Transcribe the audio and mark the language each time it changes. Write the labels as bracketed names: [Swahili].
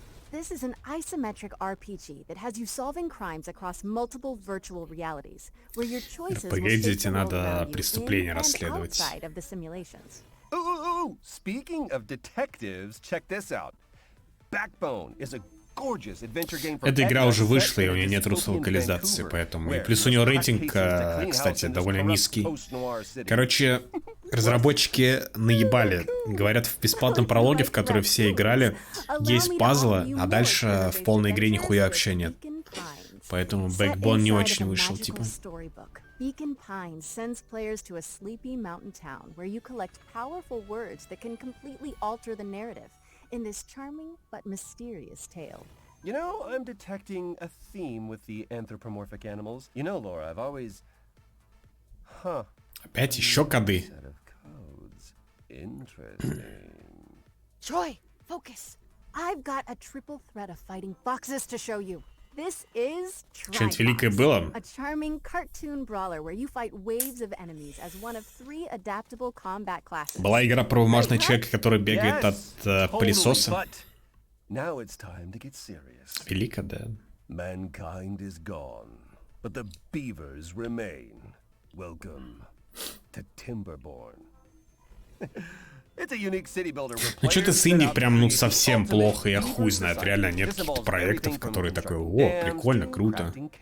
[English] This is an isometric RPG that has you solving crimes across multiple virtual realities, where your choices will shape the world around you in and outside of the simulations. Ooh, speaking of detectives, check this out. Backbone is a gorgeous adventure game for [Russian] Эта игра уже вышла, и у нее нет русской локализации, поэтому... И плюс у нее рейтинг, кстати, довольно низкий. Короче, разработчики наебали. Говорят, в бесплатном прологе, в который все играли, есть пазлы, а дальше в полной игре нихуя вообще нет. Поэтому Backbone не очень вышел, типа. [English] Beacon Pines sends players to a sleepy mountain town where you collect powerful words that can completely alter the narrative in this charming but mysterious tale. You know, I'm detecting a theme with the anthropomorphic animals. You know, Laura, I've always... Huh. [Russian] Опять еще коды. [English] Interesting. Troy, focus. I've got a triple threat of fighting foxes to show you. This is [Russian] Что-нибудь великое было? [English] A charming cartoon brawler where you fight waves of enemies as one of 3 adaptable combat classes. [Russian] Была игра про бумажного человека, который бегает от пылесоса. [English] Now it's time to get serious. [Russian] Велико, да. [English] Mankind is gone, but the beavers remain. Welcome to Timberborn. It's a unique city builder. [Russian] Ну что-то с инди прям ну совсем плохо, я хуй знает. Реально нет каких-то проектов, которые такой, о, прикольно, круто.